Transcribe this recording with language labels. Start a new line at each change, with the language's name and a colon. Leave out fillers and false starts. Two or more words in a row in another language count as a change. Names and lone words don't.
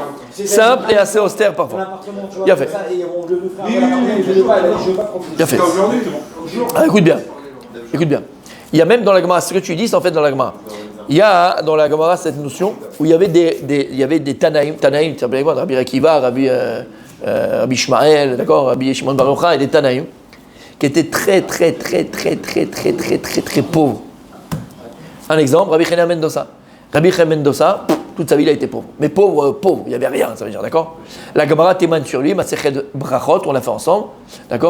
French: Simple et assez austère parfois. Il a fait. Il a fait. Ah, écoute bien. Écoute bien. Il y a même dans la Gemara, ce que tu dis, c'est en fait dans la Gemara. Il y a dans la Gemara cette notion où il y avait des Tanaïm, tu sais quoi, Rabbi Akiva, Rabbi Ishmael, d'accord, Rabbi Shimon Bar Yochai et des Tanaïm, qui étaient très pauvres. Un exemple, Rabbi Chena Mendoza. Rabbi Chena Mendoza, toute sa vie il a été pauvre. Mais pauvre, il n'y avait rien, ça veut dire, d'accord. La Gemara témoigne sur lui, Masechet Brachot, on l'a fait ensemble, d'accord.